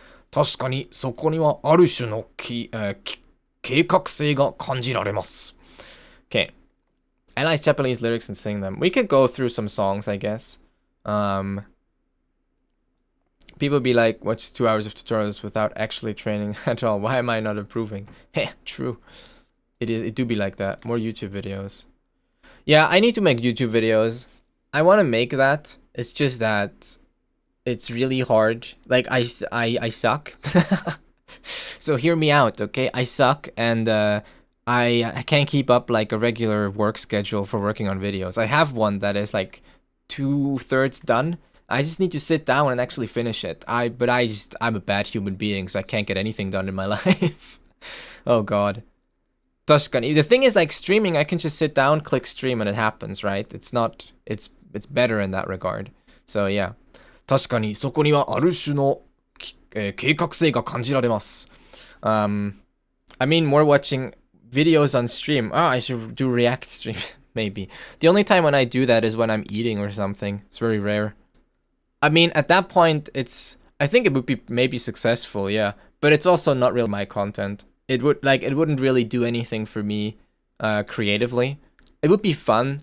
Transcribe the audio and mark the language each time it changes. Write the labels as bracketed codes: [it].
[ja] 確かにそこにはある種の計画性が感じられます。 [en] Okay. Analyze Japanese lyrics and sing them. We could go through some songs, I guess. People be like, watch 2 hours of tutorials without actually training at all. Why am I not improving? Heh, true. It do be like that. More YouTube videos. Yeah, I need to make YouTube videos. I want to make that. It's just that it's really hard. Like I suck. So hear me out, okay? I suck, and I can't keep up like a regular work schedule for working on videos. I have one that is like 2/3 done. I just need to sit down and actually finish it. I'm a bad human being, so I can't get anything done in my life. Oh god. 確かに. The thing is, like streaming, I can just sit down, click stream, and it happens, right? It's better in that regard. So yeah. [ja] 確かにそこにはある種の計画性が感じられます。 [en] I mean, more watching videos on stream. I should do react streams, maybe. The only time when I do that is when I'm eating or something. It's very rare. I mean, at that point, I think it would be maybe successful, yeah. But it's also not really my content. It wouldn't really do anything for me creatively. It would be fun.